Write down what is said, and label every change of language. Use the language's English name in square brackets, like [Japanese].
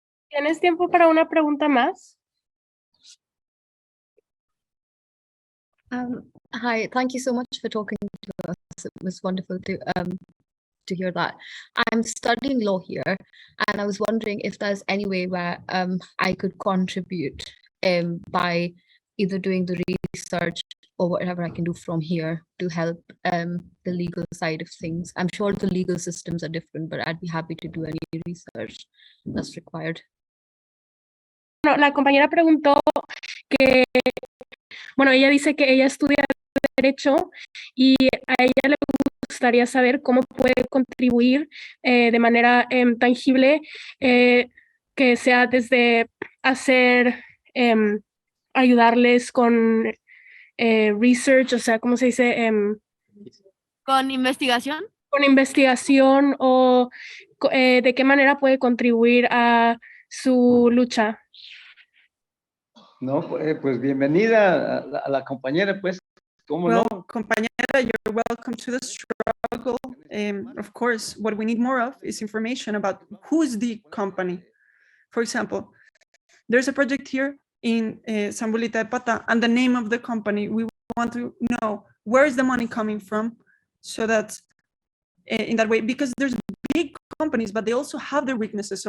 [Spanish] ¿Tienes tiempo para una pregunta más? [English] Hi, thank you so much for talking to us. It was wonderful to hear that. I'm studying law here, and I was wondering if there's any way where I could contribute by either doing the research or whatever I can do from here to help the legal side of things. I'm sure the legal systems are different, but I'd be happy to do any research that's required. [Spanish] Bueno, la compañera preguntó que, bueno, ella dice que ella estudia Derecho y a ella le gustaría saber cómo puede contribuir de manera tangible, que sea desde hacer, ayudarles con research, o sea, ¿cómo se dice? ¿Con investigación? Con investigación, o de qué manera puede contribuir a su lucha. No, pues bienvenida a la compañera, pues, ¿cómo [English] Well, [Spanish] no? [English] compañera, you're welcome to the struggle. Of course, what we need more of is information about who's the company. For example, there's a project here in Zambulita de Pata, and the name of the company, we want to know where is the money coming from, so that in that way, because there's big companies, but they also have their weaknesses.